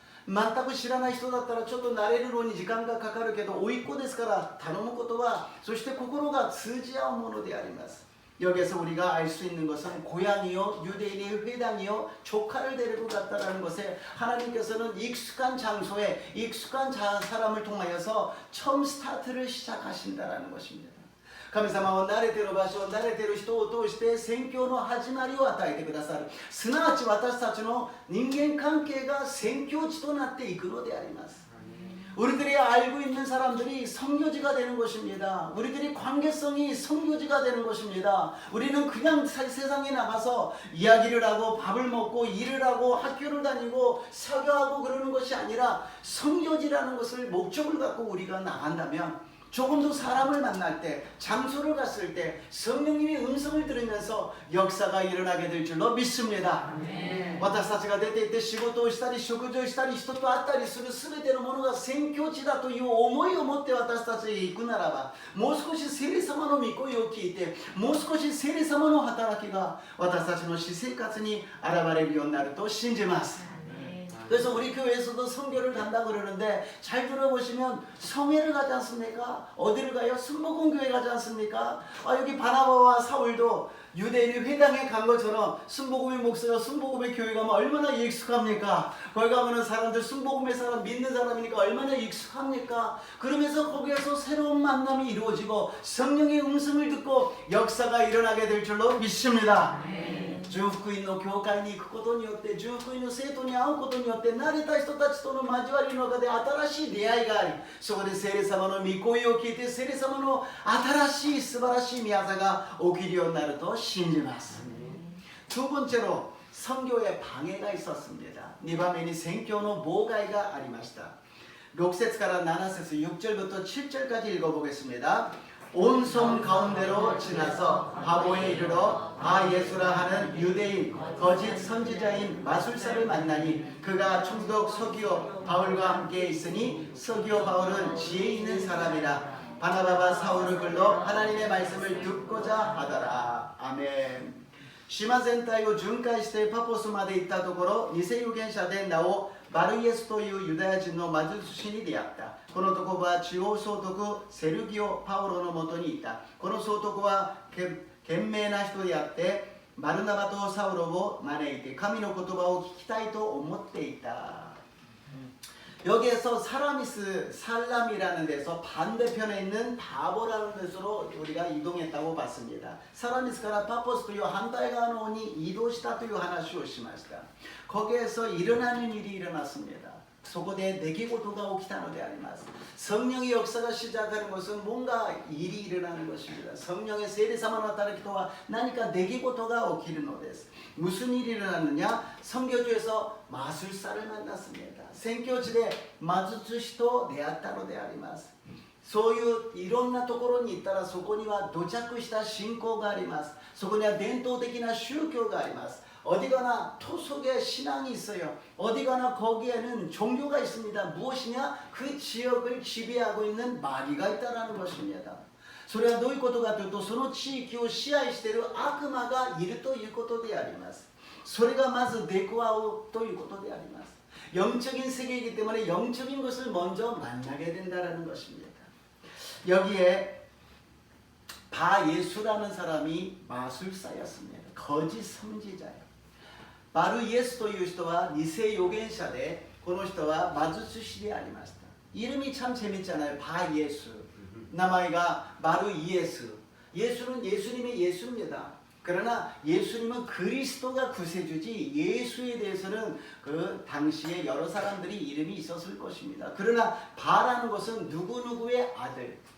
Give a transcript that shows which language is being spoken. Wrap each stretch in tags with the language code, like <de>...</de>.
<ja>全く知らない人だったらちょっと慣れるのに時間がかかるけど、甥っ子ですから頼むことは、そして心が通じ合うものであります。</ja> <ko>여기에서 우리가 알 수 있는 것은 고향이요 유대인의 회당이요 조카를 데리고 갔다라는 것에 하나님께서는 익숙한 장소에 익숙한 사람을 통하여서 처음 스타트를 시작하신다라는 것입니다.</ko> <ja>神様は慣れている場所、慣れている人を通して宣教の始まりを与えてくださる。すなわち私たちの人間関係が宣教地となっていくのであります。</ja> <ko>우리들이 알고 있는 사람들이 선교지가 되는 것입니다. 우리들이 관계성이 선교지가 되는 것입니다. 우리는 그냥 세상에 나가서 이야기를 하고 밥을 먹고 일을 하고 학교를 다니고 설교하고 그러는 것이 아니라 선교지라는 것을 목적을 갖고 우리가 나간다면 조금 더 사람을 만날 때, 장소를 갔을 때 성령님의 음성을 들으면서 역사가 일어나게 될 줄로 믿습니다.</ko> <ja>私たちが出て行って仕事をしたり食事をしたり人と会ったりする全てのものが宣教地だという思いを持って私たちへ行くならば、もう少し聖霊様の御声を聞いて、もう少し聖霊様の働きが私たちの私生活に現れるようになると信じます。</ja> <ko>그래서 우리 교회에서도 선교를 간다 그러는데 잘 들어보시면 성회를 가지 않습니까? 어디를 가요? 순복음교회 가지 않습니까? 여기 바나바와 사울도 유대인이 회당에 간 것처럼 순복음의 목사가 순복음의 교회 가면 얼마나 익숙합니까? 거기 가면은 사람들 순복음의 사람 믿는 사람이니까 얼마나 익숙합니까? 그러면서 거기에서 새로운 만남이 이루어지고 성령의 음성을 듣고 역사가 일어나게 될 줄로 믿습니다.</ko> <ja>十福音の教会に行くことによって十福音の生徒に会うことによって慣れた人たちとの交わりの中で新しい出会いがあり、そこで聖霊様の御声を聞いて聖霊様の新しい素晴らしい御業が起きるようになると信じます。</ja> <ko>두 번째로 선교에 방해가 있었습니다.</ko> <ja>2番目に宣教の妨害がありました。 6節から7節</ja> <ko>6절부터 7절까지 읽어보겠습니다. 온 섬 가운데로 지나서 바보에 이르러 바 예수라 하는 유대인 거짓 선지자인 마술사를 만나니 그가 총독 서기오 바울과 함께 있으니 서기오 바울은 지혜 있는 사람이라 바나바와 사울을 불러 하나님의 말씀을 듣고자 하더라. 아멘.</ko> <ja>島全体を巡回してパポスまで行ったところ、偽預言者で名をバルイエスというユダヤ人の魔術師に出会った。この男は地方総督セルギオ・パウロのもとにいた。この総督は賢明な人であって、バルナバとサウロを招いて神の言葉を聞きたいと思っていた。</ja> <ko>여기에서 살람이라는 데서 반대편에 있는 바보라는 데서로 우리가 이동했다고 봤습니다.</ko> <ja>살라미스から 파포스という反対側の方に移動したという話をしました。</ja> <ko>거기에서 일어나는 일이 일어났습니다.</ko> <ja>そこで出来事が起きたのであります。</ja> <ko>성령의 역사가 시작하는 것은 뭔가 일이 일어나는 것입니다. 성령의 세례사만 나타나기 또한</ko> <ja>何か出来事が起きるのです。</ja> <ko>무슨 일이 일어났느냐? 선교지에서 마술사를 만났습니다. 선교지에 마술</ko> <ja>師と出会ったのであります。そういういろんなところに行ったらそこには土着した信仰があります。そこには伝統的な宗教があります。</ja> <ko>어디 가나 토속의 신앙이 있어요. 어디 가나 거기에는 종교가 있습니다. 무엇이냐? 그 지역을 지배하고 있는 마귀가 있다는 것입니다.</ko> <ja>それはどういうことかというと、その地域を支配している悪魔がいるということであります。それがまず出くわうということであります。</ja> <ko>영적인 세계이기 때문에 영적인 것을 먼저 만나게 된다는 것입니다. 여기에 바 예수라는 사람이 마술사였습니다. 거짓 선지자예요.</ko> <ja>바로 예수 という人は偽預言者で、この人は魔術師でありました。</ja> <ko>이름이 참 재밌잖아요. 바 예수.</ko> <ja>名前が</ja> <ko>바로 예수. 예수는 예수님의 예수입니다. 그러나 예수님은 그리스도가 구세주지 예수에 대해서는 그 당시에 여러 사람들이 이름이 있었을 것입니다. 그러나 바라는 것은 누구누구의 아들.</ko>